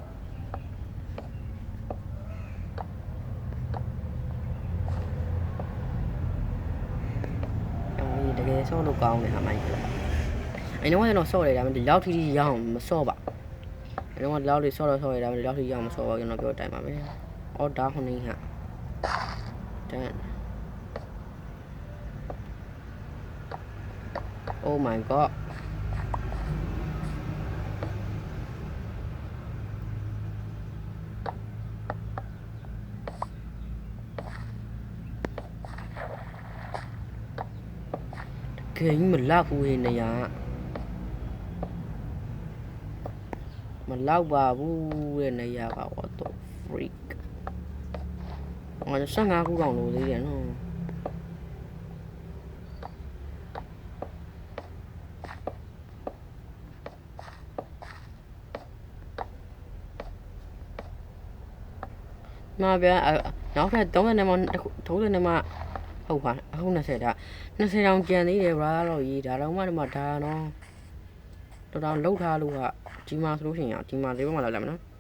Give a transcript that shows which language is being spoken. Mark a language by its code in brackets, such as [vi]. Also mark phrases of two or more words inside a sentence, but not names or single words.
[my] တကယ်ဆော့လို့ကောင်းတယ်ဟာမိုင်းအဲ့တော့ကျွန်တော်ဆော့တယ်ဒါပေမဲ့ဒီလောက်ထိရအောင်မဆော့ပါအဲ့တော့ဒီလောက်လေးဆော့တော့ဆော့ရတာဒီလောက်ထိရအောင်မဆော့ပါကျွန်တော်ပြောတိုင်းပါပဲအော်ဒါခုနေဟာတန် [en] Oh my god [my] ဂိမ်းမလောက်ဘူးနေရ မလောက်ပါဘူးတဲ့နေရက [en] what the freak [my] ငါ15ခုတောင်လို့သေးတယ်နော် မဗျာနောက်ထပ်30နဲ့မှ30နဲ့မှဟုတ်ပါအခု20ဒါ20တောင်ကျန်သေးတယ်ဗျာတော့ရေးဒါတော့မှဒီမှာဒါနော်တော်တော်လှုပ်ထားလို့ကဒီမှာဆိုလို့ရှိရင်ဒီမှာလေးဘက်မှာလာလိုက်မယ်နော်